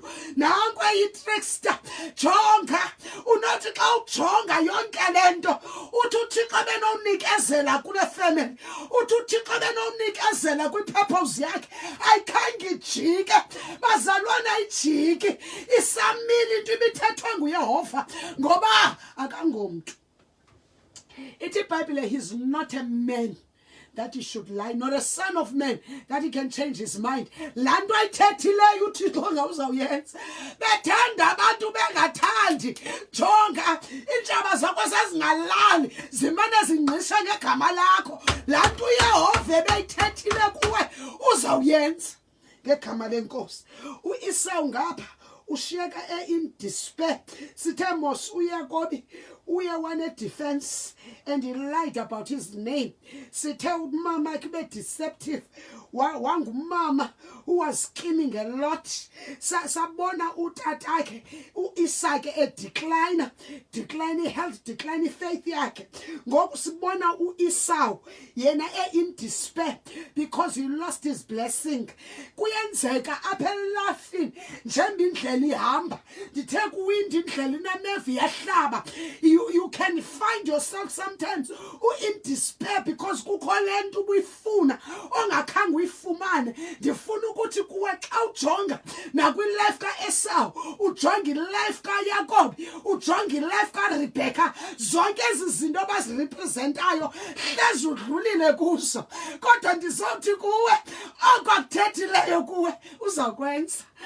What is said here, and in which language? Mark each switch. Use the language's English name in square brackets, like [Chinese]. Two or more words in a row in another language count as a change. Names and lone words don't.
[Xhosa] Nanku eyi-trickster, jonga, unothi xa ujonga yonke le nto, uthi uThixo benowunikezela kule family, uthi uThixo benowunikezela kwi-purpose yakhe, ayikhange ijike, bazalwana ayijiki, isamile into ibithethwe nguYehova, ngoba akangomntu. Ithi iBhayibhile, [English] he's not a man that he should lie, not a son of man that he can change his mind. [Xhosa] Laa nto ayithethileyo uThixo ngawuzawuyenza. Bethanda abantu bengathandi, jonga, iintshaba zakho sezingalali zimane zingqisha ngegama lakho. Laa nto uYehova ebeyithethile kuwe uzawuyenza ngegama lenkosi. U-Esau ngapha ushiyeka [English] in despair. [Xhosa] Sithe mos uYakobi uye wane defense [English] and he lied about his name. [Xhosa] Sithe umama akhe deceptive, wangumama [English] who was scheming a lot. [Xhosa] Sabona utatakhe uIsake [English] decline health, decline faith [Xhosa] yakhe. Ngoku sibona uEsau yena [English] in despair because he lost his blessing. [Xhosa] Kuyenzeka apha elafini njengoba indlela ihamba, ndithe kuwindi indlela inamevi yahlaba. [English] You can find yourself sometimes in despair because [Xhosa] kukho le nto ubuyifuna ongakhange uyifumane. Ndifuna ukuthi kuwe xa ujonga nakwilife kaEsau, ujonga ilife kaYakob, ujonga ilife kaRibheka, zonke ezi zinto bazirepresentayo hlezi udlulile kuzo, kodwa ndizawuthi kuwe okwakuthethileyo kuwe uzawukwenza.